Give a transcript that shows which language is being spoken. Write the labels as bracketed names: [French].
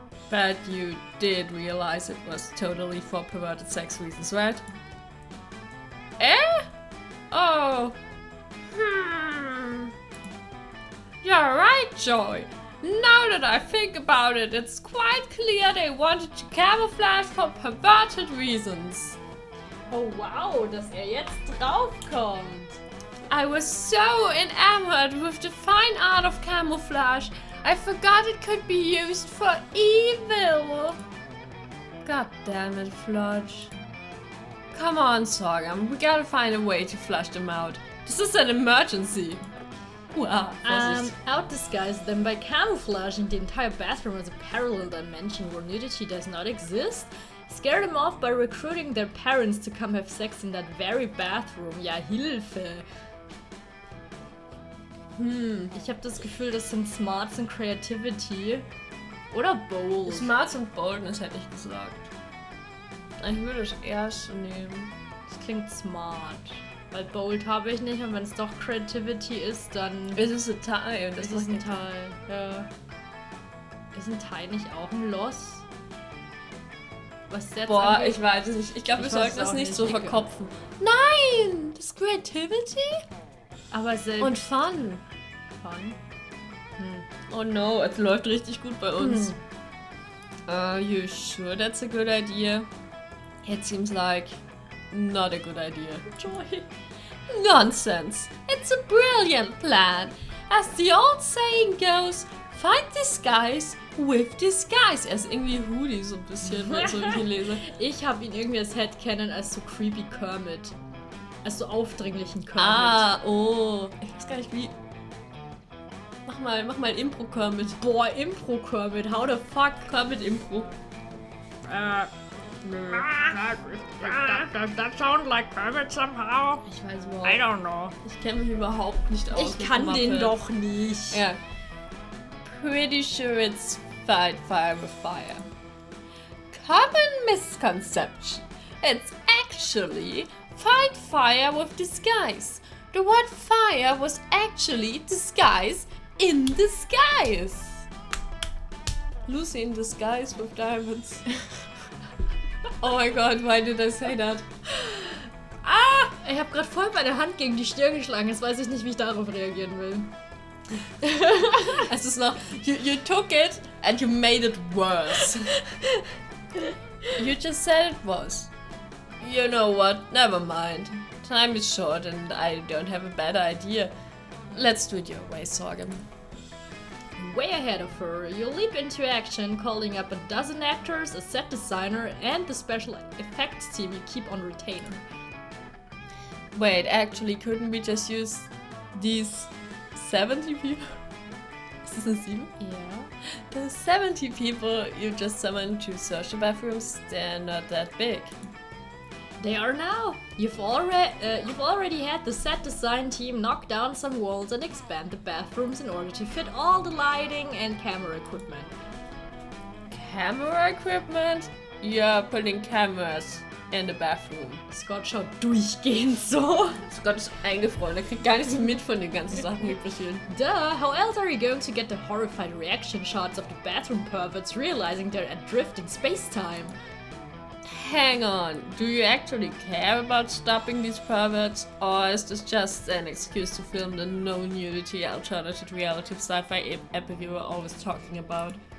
[English] But you did realize it was totally for perverted sex reasons, right? Eh? Oh. You're right, Joy. Now that I think about it, it's quite clear they wanted to camouflage for perverted reasons. [German] Oh wow, dass jetzt draufkommt. [English] I was so enamored with the fine art of camouflage, I forgot it could be used for evil. God damn it, Flodge. Come on, Sorghum, we gotta find a way to flush them out. This is an emergency. Wow, Outdisguise them by camouflaging the entire bathroom as a parallel dimension where nudity does not exist. Scare them off by recruiting their parents to come have sex in that very bathroom. [German] Ja, Hilfe. Ich habe das Gefühl, das sind Smarts und Creativity. Oder Bold. Smarts und Boldness hätte ich gesagt. Ich würde das erste nehmen. Das klingt smart. Weil Bold habe ich nicht und wenn es doch Creativity ist, dann... Es ist ein Teil. Das ist ein Teil, ja. Ist ein Teil nicht auch ein Loss? Was ist jetzt Boah, ich weiß es nicht. Ich glaube, wir sollten das nicht so verkopfen. Nein! Das ist Creativity? Aber selbst... Und Fun. Fun? [English] Oh no, [German] es läuft richtig gut bei uns. [English] Are you sure that's a good idea? It seems like not a good idea. Joy. Nonsense! It's a brilliant plan! As the old saying goes, find disguise with disguise. [German] Er ist irgendwie Hoodie so ein bisschen, wenn ich so viel lese. Ich habe ihn irgendwie als Headcanon als so creepy Kermit. Als so aufdringlichen Kermit. Ah, oh. Ich weiß gar nicht wie. Mach mal Impro Kermit. [English] Boah, Impro Kermit, how the fuck? [German] Kermit Impro. [English] That sounds like Kermit somehow. [German] Ich weiß überhaupt. [English] I don't know. [German] Ich kenne mich überhaupt nicht aus. Ich kann den doch nicht. Ja. [English] Pretty sure it's fight fire with fire. Common misconception. It's actually fight fire with disguise. The word fire was actually disguise in disguise. Lucy in disguise with diamonds. Oh my god, why did I say that? Ah! [German] Ich habe gerade voll meine Hand gegen die Stirn geschlagen. Jetzt weiß ich nicht, wie ich darauf reagieren will. Es ist noch... [English] You took it and you made it worse. You just said it was. You know what? Never mind. Time is short and I don't have a better idea. Let's do it your way, Sorghum. Way ahead of her, you leap into action, calling up a dozen actors, a set designer, and the special effects team you keep on retainer. Wait, actually, couldn't we just use these 70 people? Is this a 7? Yeah. The 70 people you just summoned to search the bathrooms, they're not that big. They are now. You've already had the set design team knock down some walls and expand the bathrooms in order to fit all the lighting and camera equipment. Camera equipment? You're putting cameras in the bathroom. [German] Scott schaut durchgehend so. Scott ist eingefroren, er kriegt gar nichts mit von den ganzen Sachen, die passieren. [English] Duh, how else are you going to get the horrified reaction shots of the bathroom perverts realizing they're adrift in space-time? Hang on, do you actually care about stopping these perverts, or is this just an excuse to film the no nudity alternative reality sci-fi epic you were always talking about?